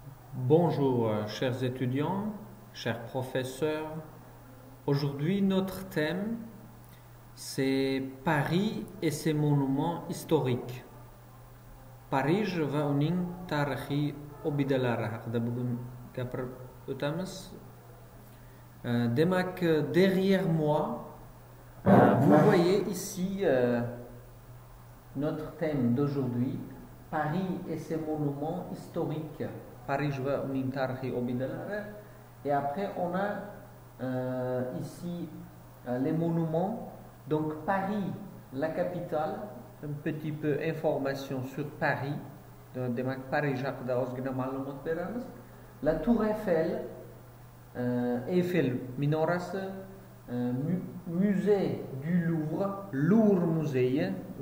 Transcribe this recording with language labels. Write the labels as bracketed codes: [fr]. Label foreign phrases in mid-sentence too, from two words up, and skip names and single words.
[fr] Bonjour, chers étudiants, chers professeurs. Aujourd'hui, notre thème, c'est Paris et ses monuments historiques. [uz] Paris va uning tarihi obidalar haqida bugun gapirib o'tamiz. Demak, [fr] derrière moi, vous voyez ici notre thème d'aujourd'hui, Paris et ses monuments historiques. [uz] Paris va uning tarihi obidalar. [fr] Et après, on a ici les monuments. Donc, Paris, la capitale, un petit peu d'informations sur Paris. La Tour Eiffel, Eiffel Minoras, musée du Louvre, Louvre Musée,